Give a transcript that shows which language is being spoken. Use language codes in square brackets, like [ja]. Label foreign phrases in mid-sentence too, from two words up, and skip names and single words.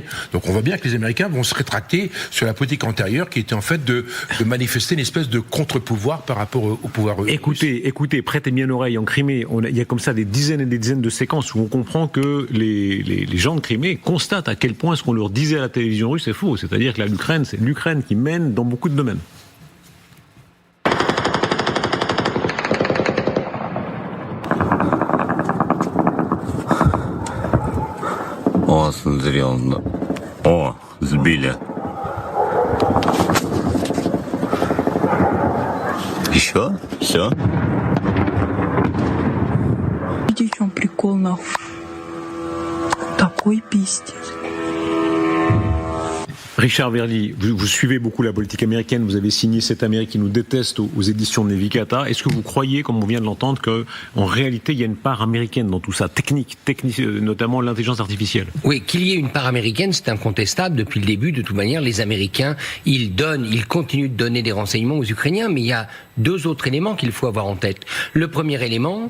[fr] Donc on voit bien que les Américains vont se rétracter sur la politique antérieure qui était en fait de manifester une espèce de contre-pouvoir par rapport au pouvoir russe. Écoutez, prêtez bien l'oreille. En Crimée, il y a comme ça des dizaines et des dizaines de séquences où on comprend que les gens de Crimée constatent à quel point ce qu'on leur disait à la télévision russe est faux. C'est-à-dire que l'Ukraine, c'est l'Ukraine qui mène dans beaucoup de domaines. [ru] О, смотри, он... О, сбили. Еще? Все? Видите, в чем прикол, нахуй? Такой пиздец. [fr] Richard Verly, vous suivez beaucoup la politique américaine, vous avez signé cette Amérique qui nous déteste aux éditions de Nevicata. Est-ce que vous croyez, comme on vient de l'entendre, qu'en réalité il y a une part américaine dans tout ça, technique, notamment l'intelligence artificielle ? Oui, qu'il y ait une part américaine, c'est incontestable. Depuis le début, de toute manière, les Américains, ils continuent de donner des renseignements aux Ukrainiens, mais il y a deux autres éléments qu'il faut avoir en tête.